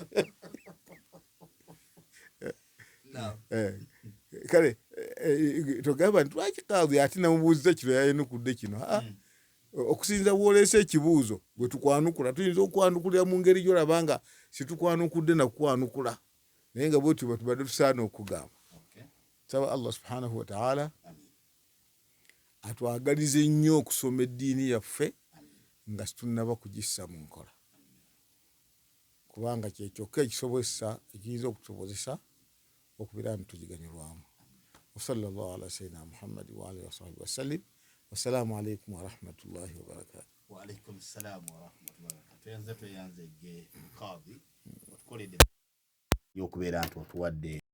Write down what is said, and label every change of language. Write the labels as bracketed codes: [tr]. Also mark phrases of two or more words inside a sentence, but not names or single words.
[lg] kale togamba nti lwaki kaadhi ate namubuuziza kino yayenukudde kino okusinza bwoleesa ekibuuzo bwe tukwanukula tuyinza okwanukulira mu ngeri gyolabanga situkwanukudde nakukwanukula naye nga bwe tuba tubadde tusaana okugamba saba [ar] الله سبحانه وتعالى [lg] atwagalize nnyo okusoma eddiini yaffe nga situnnaba kugissa mu nkola kubanga kyekyokka ekiyinza okutusobozesa okubeera nti tugiganyulwamu [ar] وصلى الله على سيدنا محمد وعلى آله وصحبه وسلم والسلام عليكم ورحمة الله وبركاته. وعليكم السلام ورحمة الله وبركاته. [lg] Tuyanze ge kadhi y'okubeera nti otuwadde